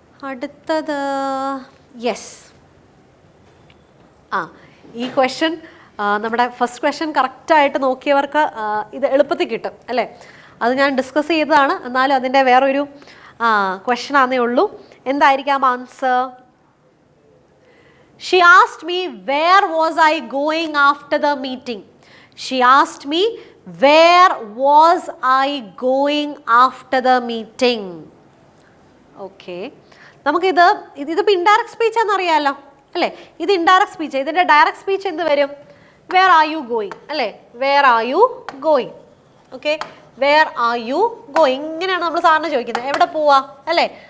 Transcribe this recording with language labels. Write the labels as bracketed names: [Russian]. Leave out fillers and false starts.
[Malayalam] അടുത്തത് യെസ്, ഈ ക്വസ്റ്റ്യൻ നമ്മുടെ ഫസ്റ്റ് ക്വസ്റ്റ്യൻ കറക്റ്റായിട്ട് നോക്കിയവർക്ക് ഇത് എളുപ്പത്തിൽ കിട്ടും അല്ലേ. അത് ഞാൻ ഡിസ്കസ് ചെയ്തതാണ്, എന്നാലും അതിൻ്റെ വേറൊരു ക്വസ്റ്റ്യൻ ആണെന്നേ ഉള്ളൂ. എന്തായിരിക്കാം answer? [English] She asked me where was I going after the meeting. She asked me where was I going after the meeting. [Malayalam] Okay, നമുക്കിത് ഇതിപ്പോൾ ഇൻഡയറക്റ്റ് സ്പീച്ച് എന്നറിയാമല്ലോ അല്ലേ. ഇത് ഇൻഡയറക്റ്റ് സ്പീച്ച്. ഇതിൻ്റെ ഡയറക്റ്റ് സ്പീച്ച് എന്ത് വരും? [English] where are you going [Malayalam] അല്ലേ. [English] Where are you going. [Malayalam] Okay, [English] where are you going, [Malayalam] ഇങ്ങനെയാണ് നമ്മൾ സാറിന് ചോദിക്കുന്നത്, എവിടെ പോവാ അല്ലേ.